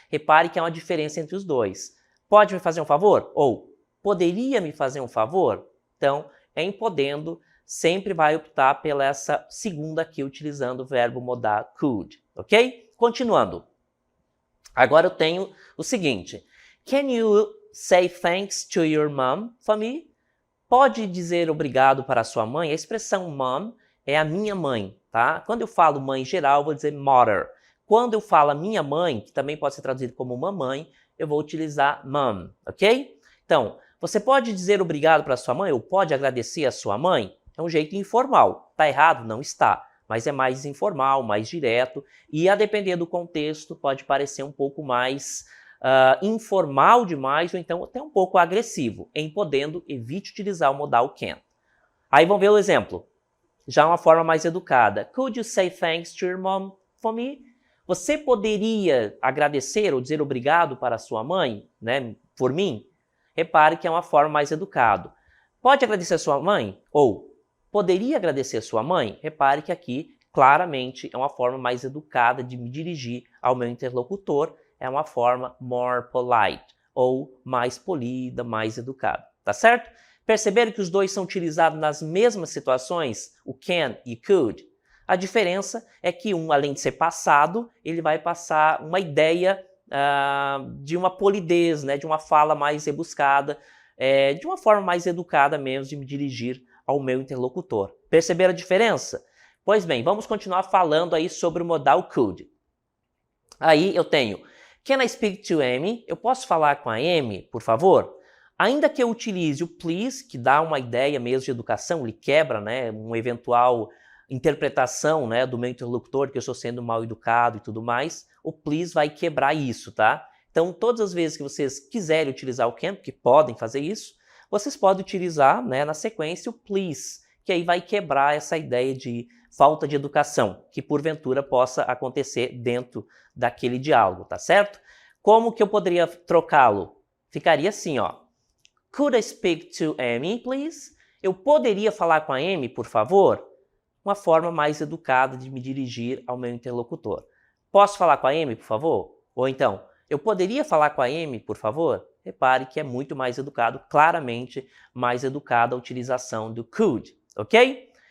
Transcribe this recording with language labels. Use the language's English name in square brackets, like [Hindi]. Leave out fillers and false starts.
[Portuguese] Repare que há uma diferença entre os dois. Pode me fazer um favor? Ou, poderia me fazer um favor? Então, em podendo, sempre vai optar pela essa segunda aqui, utilizando o verbo modal could, ok? Continuando. Agora eu tenho o seguinte. [English] Can you say thanks to your mom for me? [Portuguese] Pode dizer obrigado para a sua mãe? A expressão mom é a minha mãe, tá? Quando eu falo mãe em geral, eu vou dizer mother. Quando eu falo a minha mãe, que também pode ser traduzido como mamãe, eu vou utilizar mom, ok? Então, você pode dizer obrigado para a sua mãe ou pode agradecer a sua mãe? É um jeito informal. Tá errado? Não está. Mas é mais informal, mais direto. E a depender do contexto, pode parecer um pouco mais informal demais ou então até um pouco agressivo. Em podendo, evite utilizar o modal can. Aí vamos ver o exemplo. Já uma forma mais educada. [English] Could you say thanks to your mom for me? [Portuguese] Você poderia agradecer ou dizer obrigado para a sua mãe, né, por mim? Repare que é uma forma mais educada. Pode agradecer a sua mãe? Ou poderia agradecer a sua mãe? Repare que aqui claramente é uma forma mais educada de me dirigir ao meu interlocutor, é uma forma [English] more polite, [Portuguese] ou mais polida, mais educada, tá certo? Perceberam que os dois são utilizados nas mesmas situações, o can e could? A diferença é que um, além de ser passado, ele vai passar uma ideia de uma polidez, né, de uma fala mais rebuscada, de uma forma mais educada mesmo de me dirigir ao meu interlocutor. Perceberam a diferença? Pois bem, vamos continuar falando aí sobre o modal could. Aí eu tenho, [English] can I speak to Amy? [Portuguese] Eu posso falar com a Amy, por favor? Ainda que eu utilize o please, que dá uma ideia mesmo de educação, ele quebra, né, uma eventual interpretação, né, do meu interlocutor, que eu estou sendo mal educado e tudo mais, o please vai quebrar isso, tá? Então, todas as vezes que vocês quiserem utilizar o can, porque podem fazer isso, vocês podem utilizar, né, na sequência o please, que aí vai quebrar essa ideia de falta de educação, que porventura possa acontecer dentro daquele diálogo, tá certo? Como que eu poderia trocá-lo? Ficaria assim, ó. [English] Could I speak to Amy, please? [Portuguese] Eu poderia falar com a Amy, por favor? Uma forma mais educada de me dirigir ao meu interlocutor. Posso falar com a Amy, por favor? Ou então, eu poderia falar com a Amy, por favor? Repare que é muito mais educado, claramente mais educada a utilização do could, ok?